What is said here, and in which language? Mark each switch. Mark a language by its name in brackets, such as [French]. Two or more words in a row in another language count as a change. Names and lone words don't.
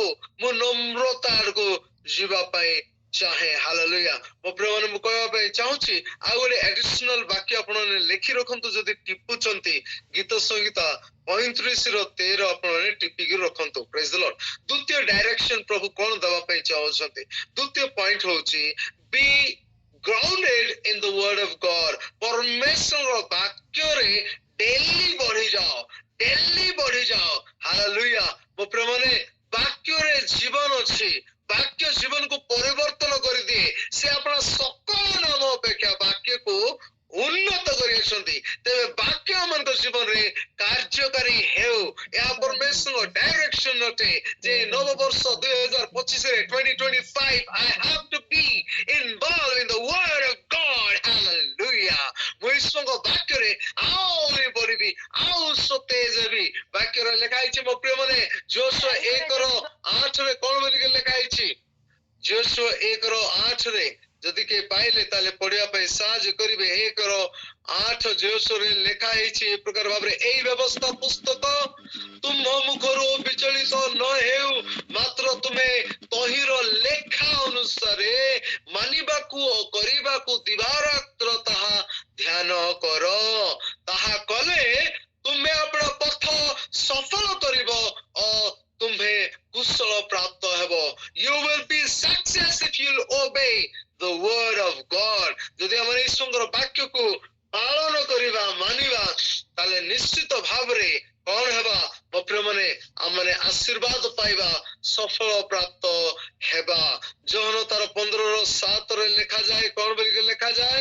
[Odia] ମୁଁ ନମ୍ରତା ଆଡକୁ ଯିବା ପାଇଁ ଚାହେଁ। ହାଲେଲୁୟା। ମୋ ପ୍ରିୟମାନେ ମୁଁ କହିବା ପାଇଁ ଚାହୁଁଛି ଆଉ ଗୋଟେ ଆଡିସନାଲ ବାକ୍ୟ ଆପଣମାନେ ଲେଖି ରଖନ୍ତୁ ଯଦି ଟିପୁଛନ୍ତି ଗୀତ ସଂହିତା 35:13 ଆପଣମାନେ ଟିପିକି ରଖନ୍ତୁ। [English] Praise the Lord. [Odia] ଦ୍ୱିତୀୟ ଡାଇରେକ୍ସନ ପ୍ରଭୁ କଣ ଦେବା ପାଇଁ ଚାହୁଁଛନ୍ତି? ଦ୍ୱିତୀୟ ପଏଣ୍ଟ ହଉଛି [English] be grounded in the word of God. [Odia] ପରମେଶ୍ୱର ବାକ୍ୟରେ ଡେଲି ବଢିଯାଅ, ଡେଲି ବଢିଯାଅ। ହାଲେଲୁୟା। ମୋ ପ୍ରିୟମାନେ ବାକ୍ୟରେ ଜୀବନ ଅଛି। ବାକ୍ୟ ଜୀବନକୁ ପରିବର୍ତ୍ତନ କରିଦିଏ। ସେ ଆପଣ ସକଳ ନାମ ଅପେକ୍ଷା ବାକ୍ୟକୁ ଉନ୍ନତ କରିଅଛନ୍ତି। ତେବେ ବାକ୍ୟ ମାନଙ୍କ ଜୀବନରେ କାର୍ଯ୍ୟକାରୀ ହେଉ, ଏହା ପରମେଶ୍ୱରଙ୍କ ଡାଇରେକ୍ସନ ଅଟେ ଯେ ନବବର୍ଷ 2025ରେ 2025 [English] I have to be involved in the word of God. Hallelujah. [Odia] ମୁଁ ଈଶ୍ୱରଙ୍କ ବାକ୍ୟରେ ଆହୁରି ବଢିବି, ଆଉ ସତେଜ ହେବି। ବାକ୍ୟରେ ଲେଖା ହେଇଛି ମୋ ପ୍ରିୟମାନେ ଯୋଶୁଆ 1:8ରେ କଣ ବୋଲିକି ଲେଖା ହେଇଛି? ଯୋଶୁଆ 1:8ରେ ଯଦି କିଏ ପାଇଲେ ତାହେଲେ ପଢିବା ପାଇଁ ସାହାଯ୍ୟ କରିବେ। 1:8 ଯୋଶୁଆରେ ଲେଖା ହେଇଛି ଏ ପ୍ରକାର ଭାବରେ, ଏଇ ବ୍ୟବସ୍ଥା ପୁସ୍ତକ ତୁମ ମୁଖରୁ ବିଚଳିତ ନ ହେଉ, ମାତ୍ର ତୁମେ ତହିଁର ଲେଖା ଅନୁସାରେ ମାନିବାକୁ ଓ କରିବାକୁ ଦିବାରାତ୍ର ତାହା ଧ୍ୟାନ କର। ତାହା କଲେ ତୁମେ ଆପଣ ପଥ ସଫଳ କରିବ ଓ ତୁମ୍ଭେ କୁଶଳ ପ୍ରାପ୍ତ ହେବ। [English] You will be success if you obey the word of God. [Odia] ଯଦି ଆମେ ଈଶ୍ୱରଙ୍କର ବାକ୍ୟକୁ ପାଳନ କରିବା, ମାନିବା, ତାହେଲେ ନିଶ୍ଚିତ ଭାବରେ କଣ ହେବା? ମୋ ପ୍ରିୟମାନେ ଆମମାନେ ଆଶୀର୍ବାଦ ପାଇବା, ସଫଳ ପ୍ରାପ୍ତ ହେବା। ଯୋହନ ତାର 15:7ରେ ଲେଖାଯାଏ, କଣ ବୋଲିକି ଲେଖାଯାଏ?